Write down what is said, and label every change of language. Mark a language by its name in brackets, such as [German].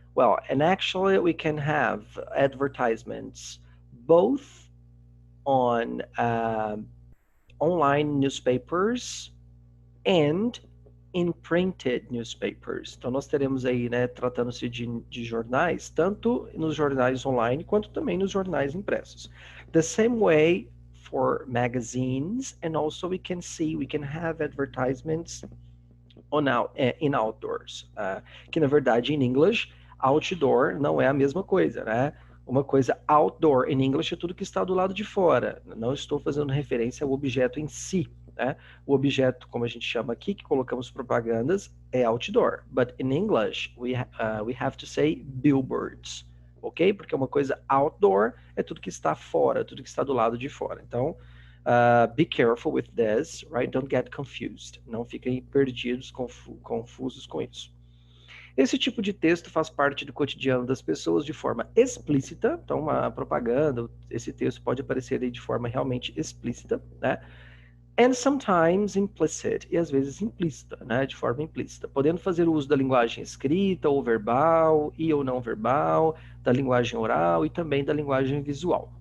[English] Well, and actually we can have advertisements both on online newspapers and in printed newspapers. [Portuguese] Então nós teremos aí, né, tratando-se de jornais, tanto nos jornais online quanto também nos jornais impressos. [English] The same way for magazines, and also we can have advertisements in outdoors, [Portuguese] que na verdade em English outdoor não é a mesma coisa, né? Uma coisa outdoor [English] in English [Portuguese] é tudo que está do lado de fora. Não estou fazendo referência ao objeto em si, né? O objeto, como a gente chama aqui, que colocamos propagandas, é outdoor. [English] But in English, we have to say billboards, ok? [Portuguese] Porque uma coisa outdoor é tudo que está fora, tudo que está do lado de fora. [English] Então, be careful with this, right? Don't get confused. [Portuguese] Não fiquem perdidos, confusos com isso. Esse tipo de texto faz parte do cotidiano das pessoas de forma explícita. Então, uma propaganda, esse texto pode aparecer aí de forma realmente explícita, né? [English] And sometimes implicit, [Portuguese] e às vezes implícita, né, de forma implícita, podendo fazer uso da linguagem escrita ou verbal e ou não verbal, da linguagem oral e também da linguagem visual.